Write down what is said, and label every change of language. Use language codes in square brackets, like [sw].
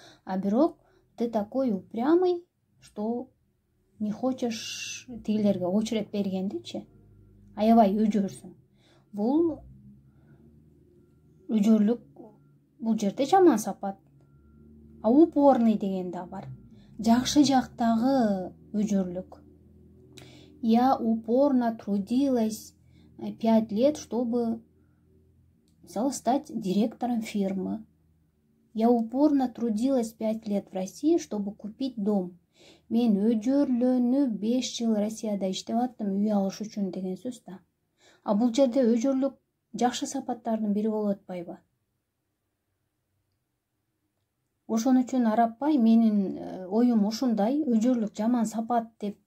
[ru] А [ky] бирок [ru] ты такой упрямый, что не хочешь [ky] тигилерге [ru] очеред [ky] бергендичи. Аябай өжөрсүң. Бул өжөрлүк бул жерде жаман сапат. [ru] А упорный [ky] деген да бар. Жакшы жактагы өжөрлүк. [ru] Я упорно трудилась 5 лет, чтобы, [ky] мисалы, [ru] стать директором фирмы. Я упорно трудилась 5 лет в России, чтобы купить дом. [ky] Мен өжөрлөнүп 5 жыл Россияда иштеп аттым үй алыш үчүн деген сөз да. А бул жерде өжөрлүк жакшы сапаттардын бири болуп атпайбы? Ошон үчүн Арапбай, менин оюм ушундай, өжөрлүк жаман сапат деп